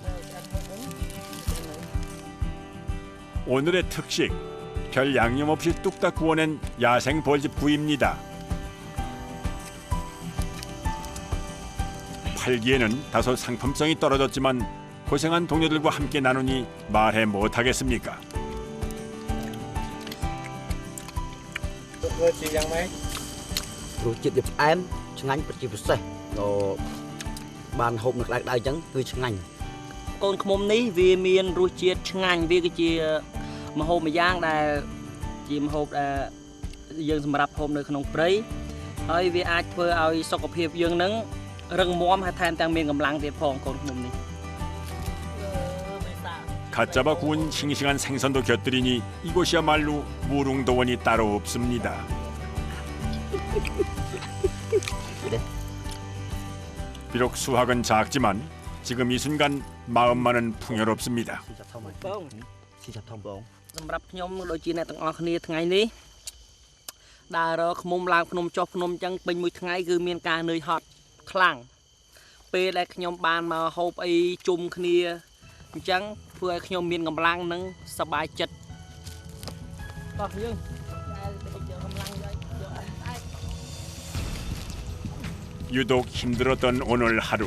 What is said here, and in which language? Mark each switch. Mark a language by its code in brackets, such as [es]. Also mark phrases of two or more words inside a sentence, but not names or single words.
[ko] 오늘의 특식, 별 양념 없이 뚝딱 구워낸 야생 벌집 구이입니다. 팔기에는 다소 상품성이 떨어졌지만 고생한 동료들과 함께 나누니 말해 못하겠습니까? [km] រសជាតិវាផ្អែមឆ្ងាញ់ពិតជាពិសេសដល់បានហូបនៅក្តៅៗអញ្ចឹងគឺឆ្ងាញ់ កូនឃ្មុំនេះវាមានរសជាតិឆ្ងាញ់វាគឺជាម្ហូបមួយយ៉ាងដែលជាម្ហូបដែលយើងសម្រាប់ហូបនៅក្នុងព្រៃហើយវាអាចធ្វើឲ្យសុខភាពយើងនឹងរឹងមាំហើយថែមទាំងមានកម្លាំងទៀតផងកូនឃ្មុំនេះ [ko] 갓 잡아 구운 싱싱한 생선도 곁들이니 이곳이야말로 무릉도원이 따로 없습니다. 비록 수확은 작지만 지금 이 순간 마음만은 풍요롭습니다. [km] សម្រាប់ខ្ញុំដូចជាអ្នកទាំងអស់គ្នាថ្ងៃនេះដើររកឃ្មុំឡើងភ្នំចុះភ្នំអញ្ចឹងពេញមួយថ្ងៃគឺមានការនឿយហត់ខ្លាំងពេលដែលខ្ញុំបានមកហូបអីជុំគ្នាអញ្ចឹងធ្វើឲ្យខ្ញុំមានកម្លាំងនិងសប្បាយចិត្តតោះយើង [ko] 유독 힘들었던 오늘 하루.